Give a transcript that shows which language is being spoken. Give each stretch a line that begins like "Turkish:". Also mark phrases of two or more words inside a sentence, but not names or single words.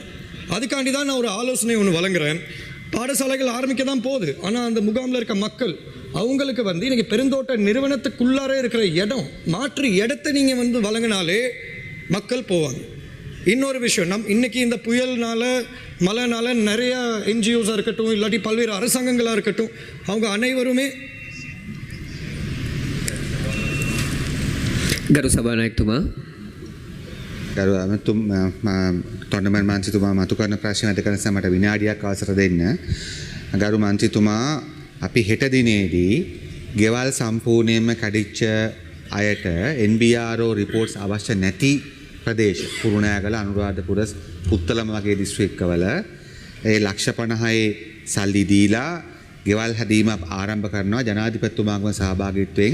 Tamil: அதுக்காண்டி தான் நான் ஒரு ஆலோசனை ஒன்று வழங்குறேன். பாடசாலைகள் ஆரம்பிக்க தான் போகுது, ஆனால் அந்த முகாமில் இருக்க மக்கள் அவங்களுக்கு வந்து இன்றைக்கி பெருந்தோட்ட நிறுவனத்துக்குள்ளார இருக்கிற இடம், மாற்று இடத்தை நீங்கள் வந்து வழங்கினாலே மக்கள் போவாங்க. இன்னொரு விஷயம், இன்றைக்கி இந்த புயல்னால மழைனால நிறையா என்ஜிஓஸாக இருக்கட்டும், இல்லாட்டி பல்வேறு அரசாங்கங்களாக இருக்கட்டும், அவங்க அனைவருமே
Sinhala: ගරු සභානායකතුමා ගරු තොණ්ඩමන් මන්ත්‍රීතුමා මතු කරන ප්‍රශ්න අද කරන සමට විනාඩියක් අවසර දෙන්න. ගරු මන්ත්‍රීතුමා අපි හෙට දිනේදී ගෙවල් සම්පූර්ණයෙන්ම කැඩිච්ච අයට NBRO රිපෝට්ස් අවශ්‍ය නැති ප්‍රදේශ කුරුණෑගල අනුරාධපුර පුත්තලම වගේ දිස්ත්‍රික්කවල ඒ ලක්ෂ 50යි සල්ලි දීලා ගෙවල් හැදීම ආරම්භ කරනවා ජනාධිපතිතුමාගේ සහභාගීත්වයෙන්.